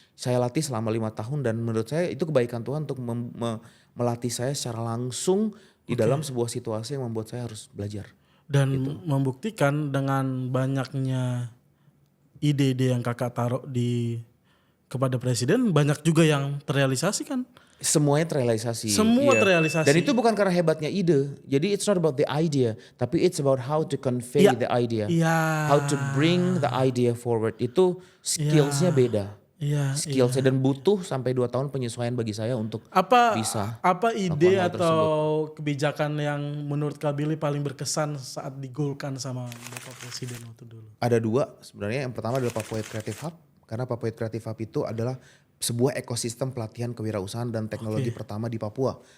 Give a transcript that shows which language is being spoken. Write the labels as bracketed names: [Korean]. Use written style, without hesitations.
[Indonesian] Saya latih selama 5 tahun dan menurut saya itu kebaikan Tuhan untuk melatih saya secara langsung di dalam sebuah situasi yang membuat saya harus belajar. Dan membuktikan dengan banyaknya ide-ide yang kakak taruh kepada presiden, banyak juga yang terrealisasi kan? Semuanya terrealisasi. Semua terrealisasi. Dan itu bukan karena hebatnya ide. Jadi [English] it's not about the idea, [Indonesian] tapi [English] it's about how to convey the idea. How to bring the idea forward. [Indonesian] Itu skillsnya beda. Skillsnya dan butuh sampai 2 tahun penyesuaian bagi saya untuk bisa. Apa ide atau kebijakan yang menurut Kak Billy paling berkesan saat digolkan sama Bapak Presiden waktu dulu? Ada 2 sebenarnya. Yang pertama adalah Papua Creative Hub. Karena Papua Creative Hub itu adalah sebuah ekosistem pelatihan kewirausahaan dan teknologi pertama di Papua.